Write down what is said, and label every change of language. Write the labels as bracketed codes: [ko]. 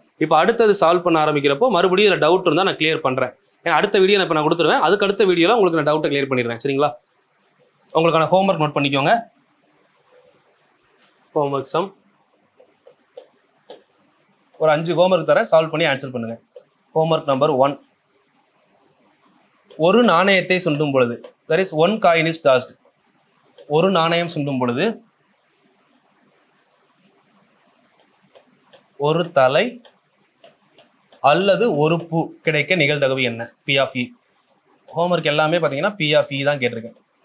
[ta] இப்போ அடுத்தது சால்வ் பண்ண ஆரம்பிக்கிறப்போ மறுபடியும் இதில் டவுட் இருந்தால் நான் கிளியர் பண்ணுறேன். ஏன்னா அடுத்த வீடியோ இப்போ நான் கொடுத்துருவேன், அதுக்கு அடுத்த வீடியோவில் உங்களுக்கு நான் டவுட்டை கிளியர் பண்ணிடுறேன். சரிங்களா? உங்களுக்கான ஹோம்ஒர்க் நோட் பண்ணிக்கோங்க. ஹோம்ஒர்க் சம் ஒரு 5 ஹோம்ஒர்க் தரேன், சால்வ் பண்ணி ஆன்சர் பண்ணுங்க. Homework number 1. ஒரு நாணயத்தை சுண்டும் பொழுது, [en] that is 1 coin is tossed. [ta] ஒரு நாணயம் சுண்டும் பொழுது ஒரு தலை அல்லது ஒரு பூ கிடைக்க நிகழ்தகவு என்ன? P(E). ஹோம்ஒர்க் எல்லாமே பார்த்தீங்கன்னா P(E) தான் கேட்டிருக்கேன்.